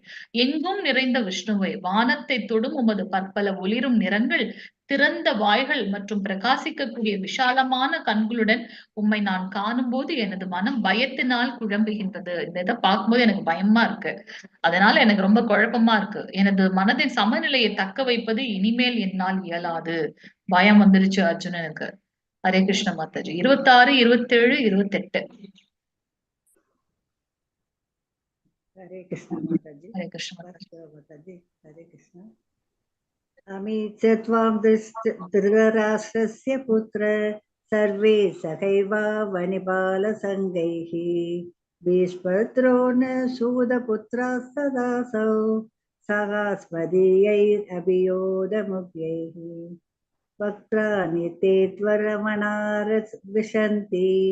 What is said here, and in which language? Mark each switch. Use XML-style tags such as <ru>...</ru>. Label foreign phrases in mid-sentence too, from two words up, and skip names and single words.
<ta>எங்கும் நிறைந்த விஷ்ணுவை, வானத்தை தொடும் உமது பற்பல ஒளிரும் நிறங்கள், திறந்த வாய்கள் மற்றும் பிரகாசிக்கக்கூடிய விசாலமான கண்களுடன் உம்மை நான் காணும்போது எனது மனம் பயத்தினால் குழம்புகின்றது. இந்த இதை பார்க்கும்போது எனக்கு பயமா இருக்கு. அதனால எனக்கு ரொம்ப குழப்பமா இருக்கு. எனது மனதின் சமநிலையை தக்க வைப்பது இனிமேல் என்னால் இயலாது. பயம் வந்துருச்சு அர்ஜுனனுக்கு.</ta> <hi>हरे कृष्ण माताजी.</hi> <ta>26, 27, 28.</ta> <hi>हरे कृष्ण माताजी। हरे कृष्ण माताजी. माताजी हरे कृष्ण।</hi> <sa>अमी च त्वां धृतराष्ट्रस्य पुत्र सर्वे सहैवावनिपालसङ्गैः भीष्मद्रोणसूदपुत्रास्तदासौ सहास्मदीयैरभियोधमुख्यैः वक्त्राणि ते त्वरमणारविशन्ति</sa>